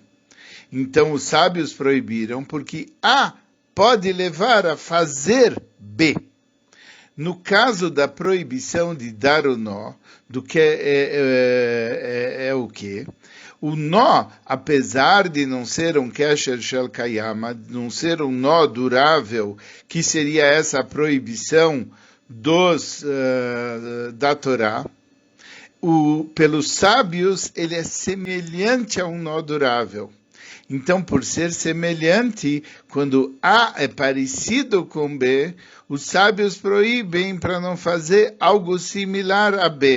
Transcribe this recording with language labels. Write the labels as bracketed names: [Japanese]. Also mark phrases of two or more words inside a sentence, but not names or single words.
[Portuguese] Então os sábios proibiram porque A pode levar a fazer B. No caso da proibição de dar o nó, do que é o quê? O nó, apesar de não ser um [Hebrew] קשר של קיימא, [Portuguese] não ser um nó durável, que seria essa proibição da Torá, pelos sábios ele é semelhante a um nó durável. Então, por ser semelhante, quando A é parecido com B, os sábios proíbem para não fazer algo similar a B.